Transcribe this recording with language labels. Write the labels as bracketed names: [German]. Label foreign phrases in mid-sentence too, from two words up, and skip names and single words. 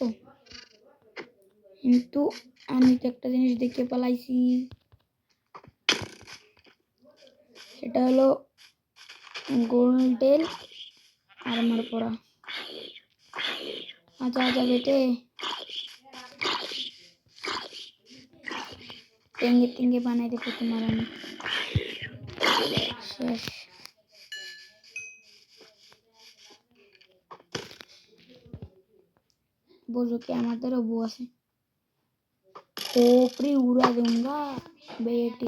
[Bangla] কিন্তু আমি তো একটা জিনিস দেখে পালাইছি, সেটা হলো গোল্ডেন আর্মার পরা। আচ্ছা আচ্ছা বেটে, টেঙ্গে টেঙ্গে বানাই দেবো তোমার আমি। শেষ। [Hindi] बोलो कि हमारे बू আছে, खोपड़ी उड़ा दूंगा बेटे।